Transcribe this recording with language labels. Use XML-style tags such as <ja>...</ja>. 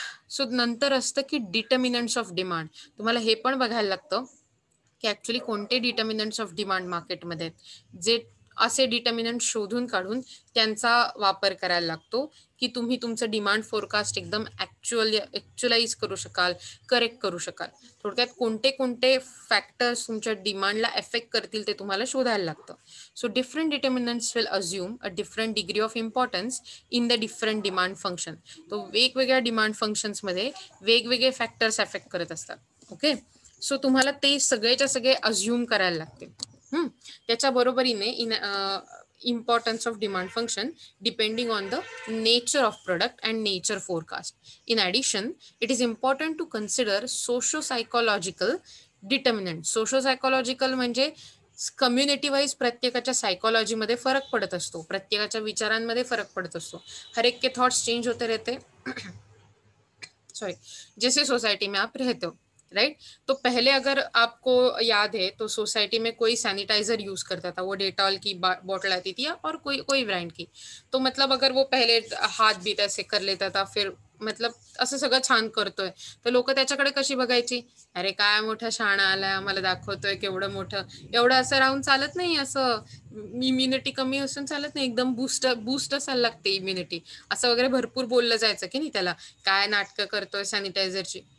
<mr>So नंतर असतं की डिटर्मिनंट्स ऑफ डिमांड. तुम्हाला हे पण बघायला लागतं की ॲक्च्युअली कोणते डिटर्मिनंट्स ऑफ डिमांड मार्केटमध्ये आहेत. जे असे डिटर्मिनंट शोधून काढून त्यांचा वापर करायला लागतो, की तुम्ही तुमचं डिमांड फोरकास्ट एकदम ॲक्च्युअलाइज करू शकाल, करेक्ट करू शकाल. थोडक्यात कोणते फॅक्टर्स तुमच्या डिमांडला अफेक्ट करतील ते तुम्हाला शोधायला लागतं.</mr> <en>So different determinants will assume a different degree of importance in the different demand function.</en> <mr>तो वेगवेगळ्या डिमांड फंक्शन्समध्ये वेगवेगळे फॅक्टर्स अफेक्ट करत असतात. ओके. सो तुम्हाला ते सगळेच्या सगळे अज्युम करायला लागते. त्याच्या बरोबरीने</mr> <en>Importance of demand function depending on the nature of product and nature forecast. In addition, it is important to consider socio psychological determinant.</en> <mr>Socio psychological म्हणजे कम्युनिटी वाईज प्रत्येकाच्या सायकॉलॉजीमध्ये फरक पडत असतो, प्रत्येकाच्या विचारांमध्ये फरक पडत असतो.</mr> <hi>हर एक के थॉट्स चेंज होते रहते. सॉरी. जैसे सोसाइटी में आप रहते हो, राइट? तो पहले अगर आपको याद है तो सोसाइटी में कोई सैनिटाइजर यूज करता था, वो डेटॉल की बॉटल आती थी या और कोई कोई ब्रांड की. तो मतलब अगर वो पहले हाथ भी ऐसे कर लेता था, फिर</hi> <mr>मतलब असं सगळं छान करतोय, तर लोक त्याच्याकडे कशी बघायची, अरे काय मोठा शहाणा आलाय, आम्हाला दाखवतोय केवढं मोठं. एवढं असं राहून चालत नाही, असं इम्युनिटी कमी असून चालत नाही, एकदम बूस्ट असायला लागते इम्युनिटी, असं वगैरे भरपूर बोललं जायचं की नाही त्याला, काय नाटकं करतोय सॅनिटायझरची.</mr>